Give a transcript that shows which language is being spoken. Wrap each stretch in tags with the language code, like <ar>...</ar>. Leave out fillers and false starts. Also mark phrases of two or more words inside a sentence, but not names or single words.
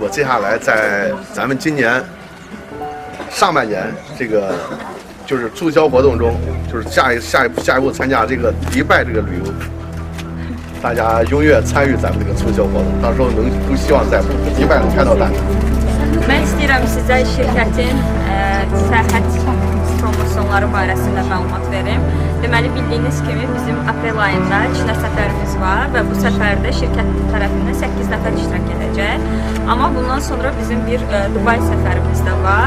<zh>接下来在咱们今年上半年这个就是促销活动中，就是下一步参加这个迪拜这个旅游，大家踊跃参与咱们这个促销活动，到时候都希望在迪拜能开到单。</zh> <az>Mən istəyirəm sizə şirkətin səyahət promosyonları barəsində məlumat verim. Deməli, bildiyiniz kimi bizim aprel ayında Çinə səfərimiz var və bu səfərdə şirkət tərəfindən 8 nəfər iştirak edəcək. Amma bundan sonra bizim bir Dubai səfərimiz də var.</az>